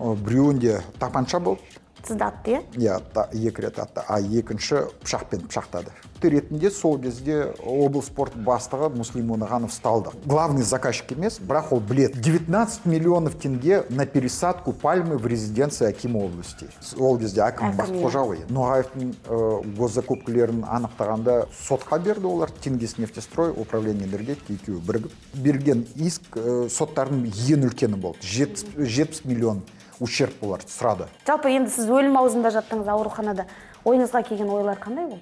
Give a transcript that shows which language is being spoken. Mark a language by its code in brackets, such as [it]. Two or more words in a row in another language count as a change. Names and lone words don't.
[kk] Біреуінде тапанша болды. Сізді атты, Иә, екі рет атты, а екінші пышақпен пышақтады. Ретінде сол кезде облыс спорт бастығы Муслим Мунағанов ұсталды. [ru] Главный заказчик [kk] емес, бірақ ол білет. [ru] 19 миллионов тенге на пересадку пальмы в резиденции Акима области. [kk] Ол кезде Аким Бақтықожа. Ноғаевтың госзакупкілерін анықтағанда сотқа берді олар. Тенгиз нефтестрой, [ru] управление энергетики [kk] екеуі бірігіп. Берген иск соттардың ең үлкені болды. 70 миллион ущерб олар сұрады. Жалпы енді сіз өлім аузында жаттыңыз ауруханада. Ойыңызға келген ойлар қандай болды?